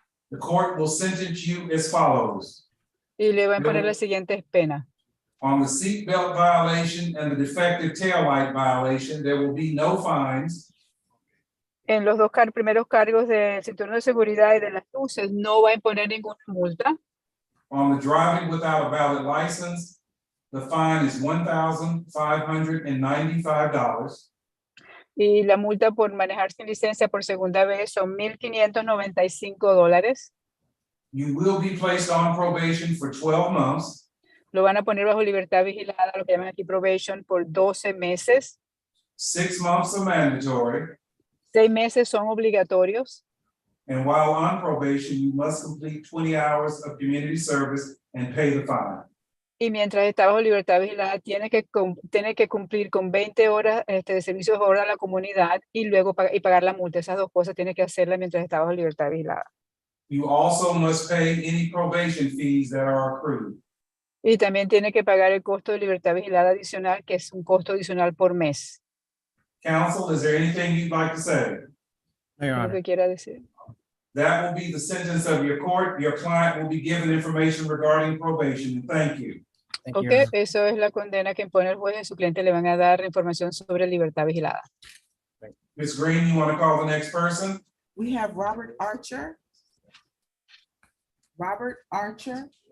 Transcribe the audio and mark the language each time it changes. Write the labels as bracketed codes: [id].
[en] The court will sentence you as follows. [es] y le va a imponer las siguientes penas. [en] On the seatbelt violation and the defective taillight violation, there will be no fines. [es] En los dos primeros cargos del cinturón de seguridad y de las luces no va a imponer ninguna multa. [en] On the driving without a valid license, the fine is $1,595. [es] Y la multa por manejar sin licencia por segunda vez son $1,595. [en] You will be placed on probation for 12 months. [es] Lo van a poner bajo libertad vigilada, lo que llaman aquí probation, por 12 meses. [en] 6 months are mandatory. [es] 6 meses son obligatorios. [en] And while on probation, you must complete 20 hours of community service and pay the fine. [es] Y mientras está bajo libertad vigilada, tiene que cumplir con 20 horas de servicio de favor a la comunidad y luego pagar la multa. Esas dos cosas tiene que hacerlas mientras está bajo libertad vigilada. [en] You also must pay any probation fees that are accrued. [es] Y también tiene que pagar el costo de libertad vigilada adicional, que es un costo adicional por mes. [en] Counsel, is there anything you'd like to say? No, Your [es] Lo [en] Honor. [es] que quiera decir. [en] That will be the sentence of your court. Your client will be given information regarding probation. Thank you. Thank you, Ok, Your Honor. [es] eso es la condena que impone el juez y su cliente le van a dar información sobre libertad vigilada. [en] Ms. Green, you want to call the next person? We have Robert Archer. Robert Archer.